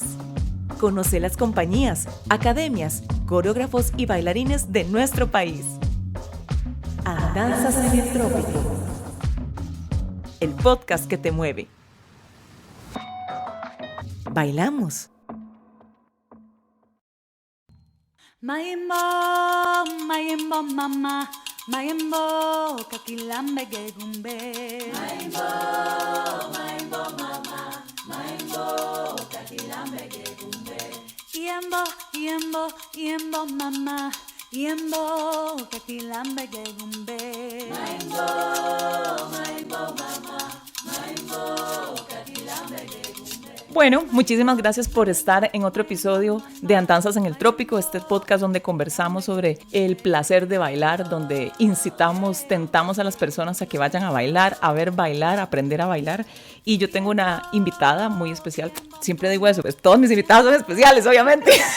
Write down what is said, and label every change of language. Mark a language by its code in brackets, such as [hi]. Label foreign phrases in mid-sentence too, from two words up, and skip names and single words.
[es] Conoce las compañías, academias, coreógrafos y bailarines de nuestro país. Andanzas en el Trópico, el podcast que te mueve. Bailamos. Mayimbo, mayimbo mama, mayimbo kakilambe gegumbe. Mayimbo, mayimbo mama, mayimbo kakilambe gegumbe. Yembo, yembo, yembo mama, yembo kakilambe gegumbe. Mayimbo, mayimbo mama, mayimbo kakilambe gegumbe. Bueno, muchísimas gracias por estar en otro episodio de Andanzas en el Trópico, este podcast donde conversamos sobre el placer de bailar, donde tentamos a las personas a que vayan a bailar, a ver bailar, a aprender a bailar. Y yo tengo una invitada muy especial, siempre digo eso, pues todos mis invitados son especiales, obviamente.